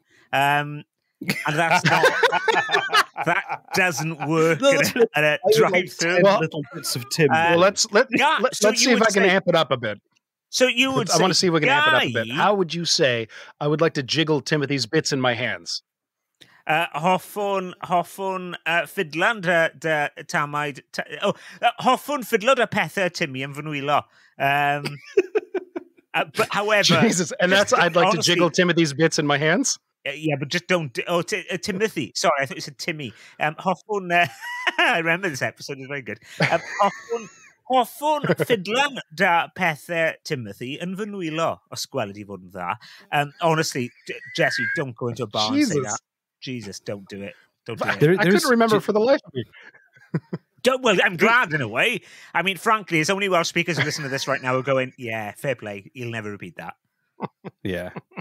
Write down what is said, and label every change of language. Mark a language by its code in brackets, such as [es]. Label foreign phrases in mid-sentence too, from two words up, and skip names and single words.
[en] And that's not... that doesn't work at a drive-through. Little bits of Tim. Let's see if I can amp it up a bit. So you would I want to see if we can amp it up a bit. How would you say, I would like to jiggle Timothy's bits in my hands? [cy] Hoffwn ffidlan dy tamaid... hoffwn ffidlo dy pethau Timmy yn fy nwylo. [en] But however... Jesus, and that's, I'd like to jiggle Timothy's bits in my hands? Yeah, but just don't... Timothy. Sorry, I thought you said Timmy. [cy] Hoffwn... [en] I remember this episode, it was very good. [cy] Hoffwn ffidlan dy pethau Timothy yn fy nwylo, os gweld i fod yn dda. [en] Honestly, Jesse, don't go into a bar and say that. Jesus, don't do it. Don't do it. I couldn't remember for the life of me. Well, I'm glad in a way. I mean, frankly, there's only Welsh speakers who listen to this right now who are going, yeah, fair play. He'll never repeat that. Yeah.